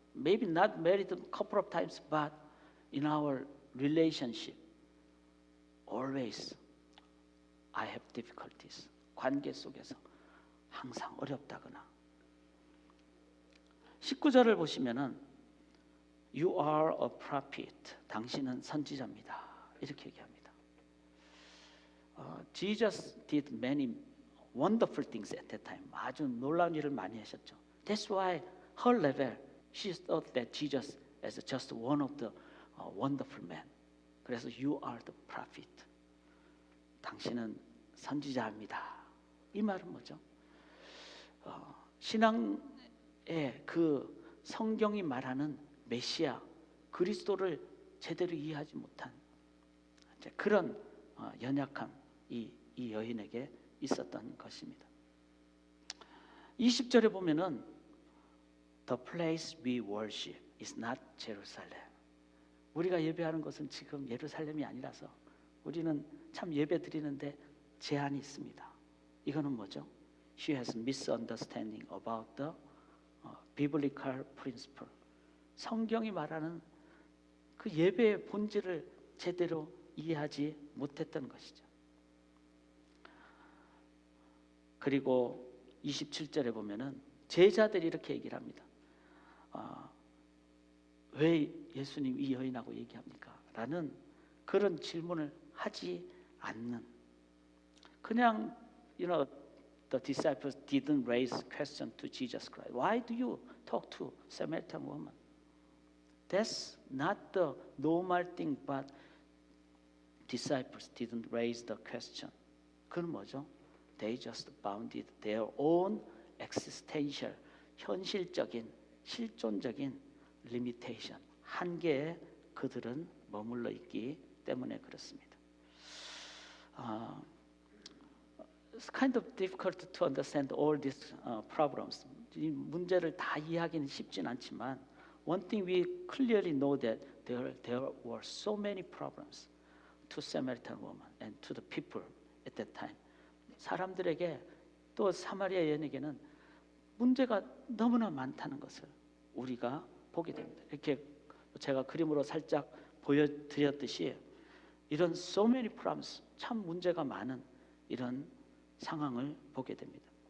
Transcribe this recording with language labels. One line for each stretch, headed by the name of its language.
English: Maybe not married a couple of times, but in our relationship, always I have difficulties.
Korean: 관계 속에서 항상 어렵다거나. 19절을 보시면은
English: You are a prophet.
Korean: 당신은 선지자입니다. 이렇게 얘기합니다.
English: Jesus did many wonderful things at that time.
Korean: 아주 놀라운 일을 많이 하셨죠.
English: That's why her level, she thought that Jesus as just one of the wonderful men.
Korean: 그래서
English: you are the prophet.
Korean: 당신은 선지자입니다. 이 말은 뭐죠? 신앙의 그 성경이 말하는 메시아 그리스도를 제대로 이해하지 못한 그런 연약함 이 여인에게 있었던 것입니다. 20절에 보면은
English: The place we worship is not Jerusalem.
Korean: 우리가 예배하는 것은 지금 예루살렘이 아니라서 우리는 참 예배 드리는데 제한이 있습니다. 이거는 뭐죠?
English: She has misunderstanding about the biblical principle.
Korean: 성경이 말하는 그 예배의 본질을 제대로 이해하지 못했던 것이죠. 그리고 27절에 보면은 제자들이 이렇게 얘기를 합니다. 왜 예수님 이 여인하고 얘기합니까? 라는 그런 질문을 하지 않는, 그냥
English: the disciples didn't raise question to Jesus Christ. Why do you talk to Samaritan woman? That's not the normal thing, but disciples didn't raise the question.
Korean: 그건 뭐죠?
English: They just bounded their own existential,
Korean: 현실적인, 실존적인 limitation, 한계에 그들은 머물러 있기 때문에 그렇습니다.
English: It's kind of difficult to understand all these problems.
Korean: 이 문제를 다 이해하기는 쉽진 않지만
English: one thing we clearly know that there were so many problems to Samaritan woman and to the people at that time.
Korean: 사람들에게 또 사마리아 여인에게는 문제가 너무나 많다는 것을 우리가 보게 됩니다. 이렇게 제가 그림으로 살짝 보여드렸듯이 이런
English: so many problems,
Korean: 참 문제가 많은 이런 상황을 보게 됩니다.